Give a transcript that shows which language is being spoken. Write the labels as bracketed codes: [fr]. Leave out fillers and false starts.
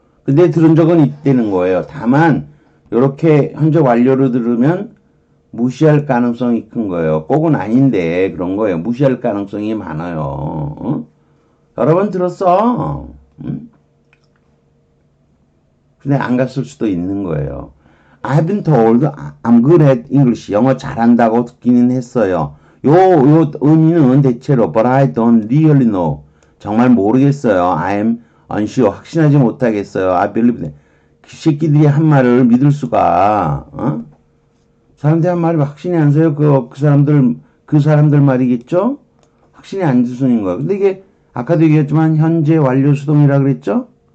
[ko] 근데 들은 적은 있다는 거예요. 다만 이렇게 현재 완료로 들으면 무시할 가능성이 큰 거예요. 꼭은 아닌데 그런 거예요. 무시할 가능성이 많아요. 여러 번 들었어. 근데 안 갔을 수도 있는 거예요. [en] I've been told I'm good at English. [ko] 영어 잘한다고 듣기는 했어요. 요 의미는 대체로 [en] but I don't really know. [ko] 정말 모르겠어요. [en] I'm unsure. [ko] 확신하지 못하겠어요. [en] I believe that. [ko] 그 새끼들이 한 말을 믿을 수가 사람들이 한 말이 확신이 안 서요. 그 사람들 말이겠죠? 확신이 안 드는 거예요. 근데 이게, 아까도 얘기했지만, 현재 완료 수동이라 그랬죠?